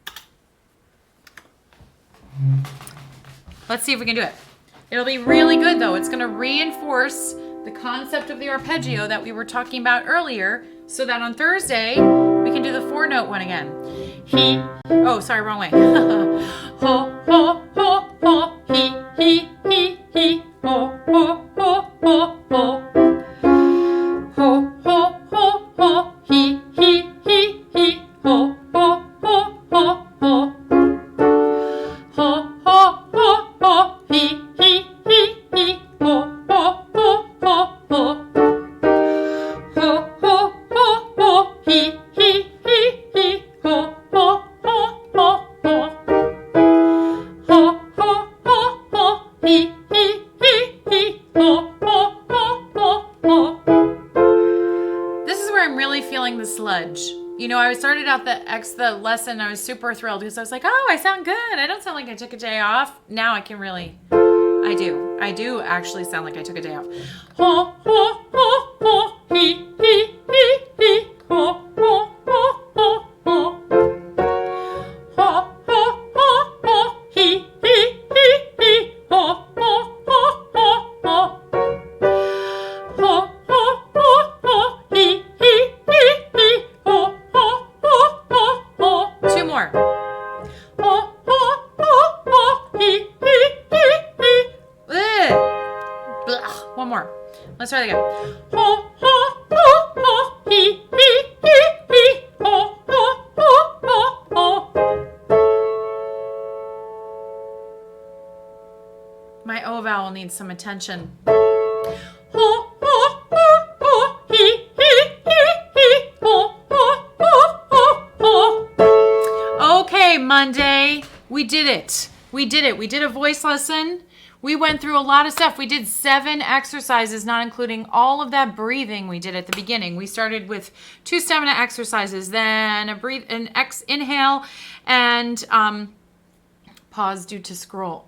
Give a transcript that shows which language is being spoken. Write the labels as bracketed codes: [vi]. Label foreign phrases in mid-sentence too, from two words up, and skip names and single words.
[en] Let's see if we can do it. It'll be really good though. It's going to reinforce the concept of the arpeggio that we were talking about earlier, so that on Thursday we can do the 4-note one again. He, oh, sorry, wrong way. Ho, ho, ho, ho, he, ho, ho, ho, ho, ho. Ho, ho, ho, ho, he, ho, ho, ho, ho, ho. Ho, ho, ho, ho, he, ho, ho, ho, ho, ho. Ho, ho, ho, ho, he, ho, ho, ho, ho, ho. Ho, ho, ho, ho, he, ho, ho, ho, ho, ho. This is where I'm really feeling the sludge. You know, I started out the lesson, I was super thrilled because I was like, oh, I sound good. I don't sound like I took a day off. Now I can really, I do actually sound like I took a day off. Ho, ho, ho, ho, he, ho, ho, ho, ho, ho. Ho, ho, ho, ho, he, ho, ho, ho, ho, ho. Ho, ho, ho, ho, he, ho, ho, ho, ho, ho. 2 more. Ho, ho, ho, ho, he, Blah. 1 more. Let's try that again. Ho, ho, ho, ho, he, ho, ho, ho, ho, ho. My O vowel needs some attention. Ho, ho, ho, ho, he, ho, ho, ho, ho, ho. Okay, Monday. We did it. We did a voice lesson. We went through a lot of stuff. We did 7 exercises, not including all of that breathing we did at the beginning. We started with 2 stamina exercises, then inhale, and pause due to scroll.